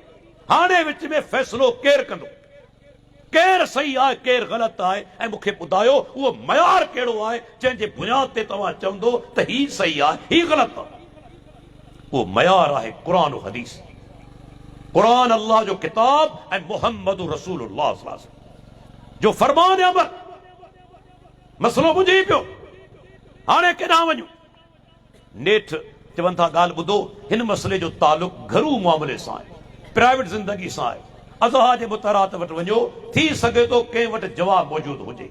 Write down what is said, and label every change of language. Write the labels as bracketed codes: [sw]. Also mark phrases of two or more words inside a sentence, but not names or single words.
[sd] हाणे विच में फ़ैसिलो केरु कंदो? केरु सही आहे केरु ग़लति आहे? ऐं मूंखे ॿुधायो उहो मयार कहिड़ो आहे जंहिंजे बुनियाद ते तव्हां चवंदो त ही सही आहे ही ग़लति आहे? उहो मयार आहे क़ुरान और हदीस। क़ुरान अल्लाह जो किताब ऐं मुहम्मद रसूलुल्लाह [ar] صلى الله عليه وسلم [sd] जो फरमान अमर। मसलो बुझी पियो। हाणे केॾां वञूं? नेठि चवनि था ॻाल्हि ॿुधो, हिन मसइले जो तालुक़ घरू मामले सां आहे, प्राइवेट ज़िंदगी सां आहे। अज़हा जे मुतरात वटि वञो, थी सघे थो कंहिं वटि जवाब मौजूदु हुजे।